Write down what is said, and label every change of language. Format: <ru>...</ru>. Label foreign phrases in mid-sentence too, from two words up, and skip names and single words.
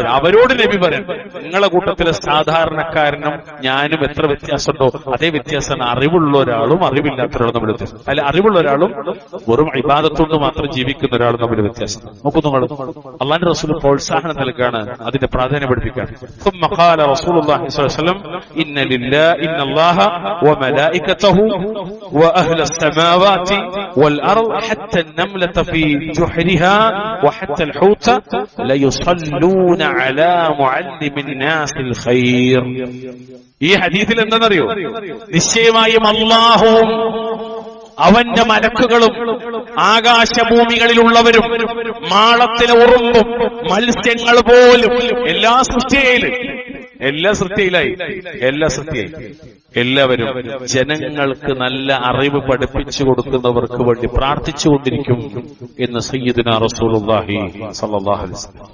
<ml>അവരോട് നബി പറയും, നിങ്ങളെ കൂട്ടത്തിലെ സാധാരണക്കാരനും ഞാനും എത്ര വ്യത്യാസമുണ്ടോ അതേ വ്യത്യാസമാണ് അറിവുള്ള ഒരാളും അറിവില്ലാത്ത ഒരാളും തമ്മിൽ വ്യത്യാസം. അല്ലെ, അറിവുള്ള ഒരാളും വെറും ഇബാദത്തുകൊണ്ട് മാത്രം ജീവിക്കുന്ന ഒരാളും തമ്മിൽ വ്യത്യാസം. നോക്കൂ, നിങ്ങൾ അള്ളാഹുവിന്റെ റസൂൽ പ്രോത്സാഹനം നൽകാണ്, അതിന്റെ പ്രാധാന്യം പഠിപ്പിക്കാൻ.</ml> <ar>ثم قال رسول الله صلى الله عليه وسلم إن الله وملائكته وأهل السماوات والأرض حتى النملة في جحرها وحتى الحوت ليصلون على معلم الناس الخير.</ar> <ml>ഈ ഹദീസിൽ എന്താണെന്നറിയോ? നിശ്ചയമായും അല്ലാഹുവും അവന്റെ മലക്കുകളും ആകാശഭൂമികളിലുള്ളവരും മാളത്തിലെ ഉറുമ്പും മത്സ്യങ്ങൾ പോലും എല്ലാ സൃഷ്ടിയിലായി എല്ലാവരും ജനങ്ങൾക്ക് നല്ല അറിവ് പഠിപ്പിച്ചു കൊടുക്കുന്നവർക്ക് വേണ്ടി പ്രാർത്ഥിച്ചുകൊണ്ടിരിക്കും എന്ന്</ml> <ar>سيدنا رسول الله صلى الله عليه وسلم.</ar>